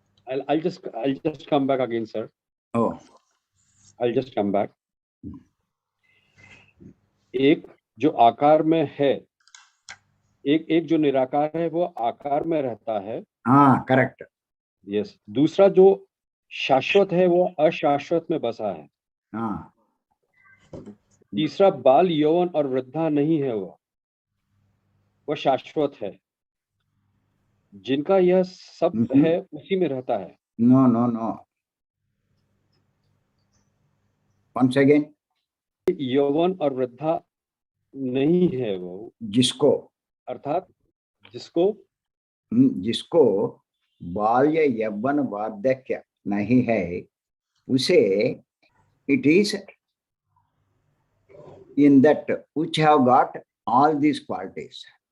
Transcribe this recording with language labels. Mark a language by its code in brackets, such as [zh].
[en] I'll just come back again, sir. Oh, I'll just come back. [hi] एक जो आकार में है, एक जो निराकार है वो आकार में रहता है। [en] correct. Yes. [hi] दूसरा जो शाश्वत है वो अशाश्वत में बसा है। तीसरा बाल यौवन और वृद्धा नहीं है, वो शाश्वत है। जिनका यह सब है उसी में रहता है। [en] No, no, no. Once again. [hi] यौवन और वृद्धा नहीं है वो, जिसको अर्थात जिसको जिसको बाल्य यौवन वार्धक्य नहीं है उसे [en] it is in that which have got all these qualities.